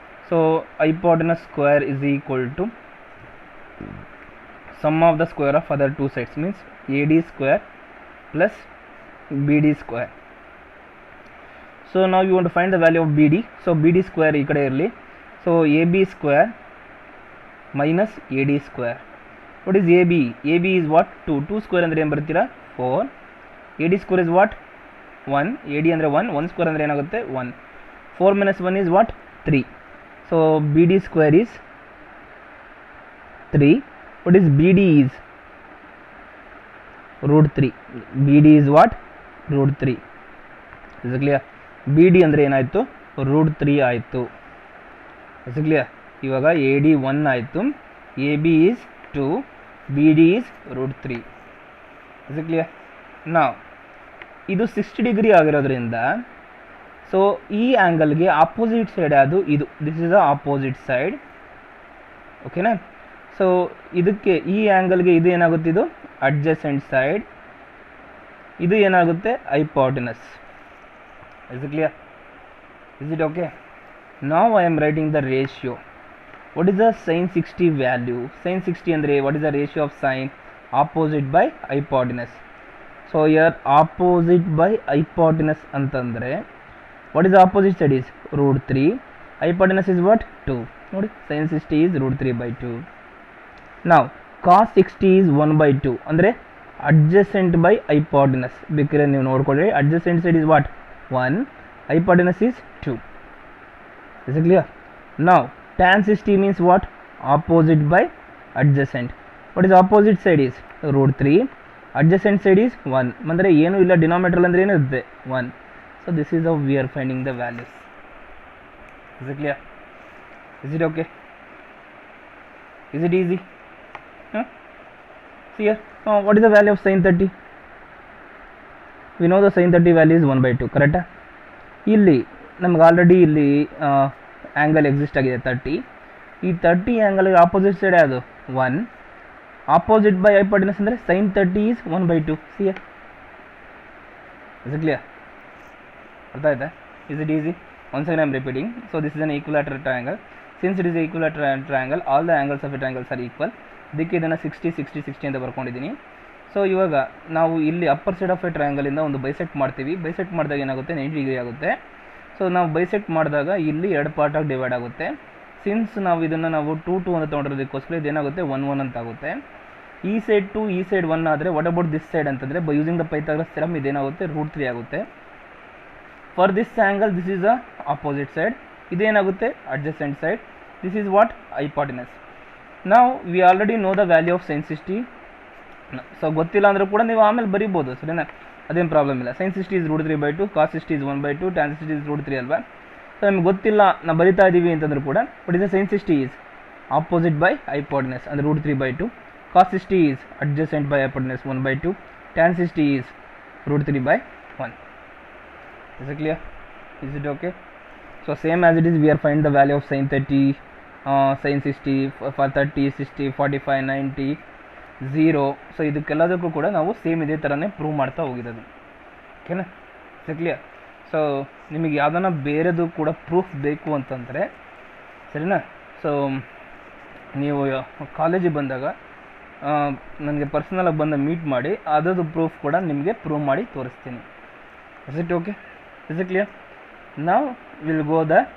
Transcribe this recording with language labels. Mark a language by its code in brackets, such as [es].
[kn] So hypotenuse square is equal to [en] sum of the square of other two sides, means AD square plus BD square. So now you want to find the value of BD. So BD square [kn] ಈ ಕಡೆ ಇರಲಿ. [en] So AB square minus AD square. What is AB? AB is what? 2. [kn] 2 square ಅಂದರೆ ಏನು ಬರ್ತೀರಾ? [en] 4. AD square is what? 1. AD [kn] ಅಂದರೆ [en] 1. [kn] 1 square ಅಂದರೆ ಏನಾಗುತ್ತೆ? [en] 1. 4 minus 1 is what? 3. So BD square is 3. What is BD is? Root 3. BD is what? Root 3. Is it clear? [kn] BD ಅಂದರೆ ಏನಾಯಿತು? Root 3 ಆಯಿತು. [en] Is it clear? [kn] ಇವಾಗ [en] AD 1 ಆಯಿತು, AB is 2, BD is root 3. Is it clear? Now [kn] ಇದು 60 degree ಆಗಿರೋದ್ರಿಂದ so ಈ ಆ್ಯಂಗಲ್ಗೆ opposite side ಅದು ಇದು. [en] This is the opposite side. ಓಕೆನಾ? [kn] ಸೊ ಇದಕ್ಕೆ ಈ ಆ್ಯಂಗಲ್ಗೆ ಇದು ಏನಾಗುತ್ತೆ? [en] ಇದು adjacent side. [kn] ಇದು ಏನಾಗುತ್ತೆ? [en] Hypotenuse. Is it clear? Is it okay? ನಾವು I am writing the ratio. What is the sine 60 value? Sine 60 ಅಂದರೆ what is the ratio of sine opposite by hypotenuse. So your opposite by hypotenuse [kn] ಅಂತಂದರೆ [en] What is the opposite side? Is root 3. Hypotenuse is what? 2. [kn] ನೋಡಿ, [en] Sine 60 is root 3 by 2. Now cos 60 is 1 by 2 [kn] ಅಂದರೆ [en] adjacent by hypotenuse. [kn] ಬೇಕಾದ್ರೆ ನೀವು ನೋಡ್ಕೊಳ್ಳಿ, [en] adjacent side is what? 1, hypotenuse is 2. Is it clear? Now tan 60 means what? Opposite by adjacent. What is opposite side? Is root 3. Adjacent side is 1. [kn] ಅಂದರೆ ಏನು ಇಲ್ಲ, denominator ಅಂದರೆ ಏನಿರುತ್ತೆ? [en] 1. So this is how we are finding the values. Is it clear? Is it okay? Is it easy? See here, what is the value of sin 30? We know the sin 30 value is 1 by 2, correct? [kn] ಇಲ್ಲಿ ನಮ್ಗೆ already ಇಲ್ಲಿ angle exist ಆಗಿದೆ 30. ಈ 30 [en] ಆ್ಯಂಗಲ್ಗೆ opposite side ಅದು 1. Opposite by hypotenuse [kn] ಅಂದರೆ [en] sin 30 is 1 by 2. See here? Is it clear? [kn] ಅರ್ಥ ಆಯ್ತಾ? [en] Is it easy? Once again I am repeating. So this is an equilateral triangle. Since it is a equilateral triangle, all the angles of a triangles are equal. [kn] ಇದಕ್ಕೆ ಇದನ್ನು 60 60 60 ಅಂತ ಬರ್ಕೊಂಡಿದ್ದೀನಿ. So ಇವಾಗ ನಾವು ಇಲ್ಲಿ upper side of A ಟ್ರಯಾಂಗಲಿಂದ ಒಂದು bisect ಮಾಡ್ತೀವಿ. Bisect ಮಾಡಿದಾಗ ಏನಾಗುತ್ತೆ? 90 ಡಿಗ್ರಿ ಆಗುತ್ತೆ. ಸೊ ನಾವು ಬೈಸೆಕ್ಟ್ ಮಾಡಿದಾಗ ಇಲ್ಲಿ 2 ಪಾರ್ಟಾಗಿ ಡಿವೈಡ್ ಆಗುತ್ತೆ. ಸಿನ್ಸ್ ನಾವು ಇದನ್ನು ನಾವು 2 2 ಅಂತ ತೊಗೊಂಡಿರೋದಕ್ಕೋಸ್ಕರ ಇದೇನಾಗುತ್ತೆ? 1 1 ಅಂತ ಆಗುತ್ತೆ. ಈ ಸೈಡ್ 2 ಈ ಸೈಡ್ 1 ಆದರೆ [en] what about this side [kn] ಅಂತಂದರೆ [en] by using the Pythagoras theorem [kn] ಇದೇನಾಗುತ್ತೆ? Root 3 ಆಗುತ್ತೆ. [en] For this angle this is the opposite side. [kn] ಇದೇನಾಗುತ್ತೆ? [en] Adjacent side. This is what? Hypotenuse. ನಾವು we already know the value of sin 60. [kn] So ಗೊತ್ತಿಲ್ಲ ಅಂದರೂ ಕೂಡ ನೀವು ಆಮೇಲೆ ಬರಿಬೋದು, ಸರಿನಾ? ಅದೇನು ಪ್ರಾಬ್ಲಮ್ ಇಲ್ಲ. [en] sin 60 is root 3 by 2, cos 60 is 1 by 2, tan 60 is root 3 [kn] ಅಲ್ವಾ? ಸೊ ನಮ್ಗೆ ಗೊತ್ತಿಲ್ಲ, ನಾವು ಬರಿತಾ ಇದ್ದೀವಿ ಅಂತಂದ್ರೂ ಕೂಡ ಬಟ್ [en] ಇದು sin 60 is opposite by hypotenuse [kn] ಅಂದರೆ [en] Root 3 by 2, cos 60 is adjacent by hypotenuse 1 by 2, tan 60 is root 3 by 1. Is it clear? Is it okay? So same as it is, we are find the value of sin 30, sin 60 for 30, 60, 45, 90, 0. [kn] So ಇದಕ್ಕೆಲ್ಲದಕ್ಕೂ ಕೂಡ ನಾವು same ಇದೇ ಥರನೇ prove ಮಾಡ್ತಾ ಹೋಗಿರೋದು. ಓಕೆನಾ? [en] Is clear? [kn] So ನಿಮಗೆ ಯಾವುದನ್ನ ಬೇರೆದು ಕೂಡ ಪ್ರೂಫ್ ಬೇಕು ಅಂತಂದರೆ, ಸರಿನಾ? ಸೊ ನೀವು ಕಾಲೇಜಿಗೆ ಬಂದಾಗ ನನಗೆ ಪರ್ಸ್ನಲಾಗಿ ಬಂದು ಮೀಟ್ ಮಾಡಿ ಅದರದ್ದು ಪ್ರೂಫ್ ಕೂಡ ನಿಮಗೆ ಪ್ರೂವ್ ಮಾಡಿ ತೋರಿಸ್ತೀನಿ. [en] Is it okay? Is it clear? [kn] ನಾವು ವಿಲ್ ಗೋ ದ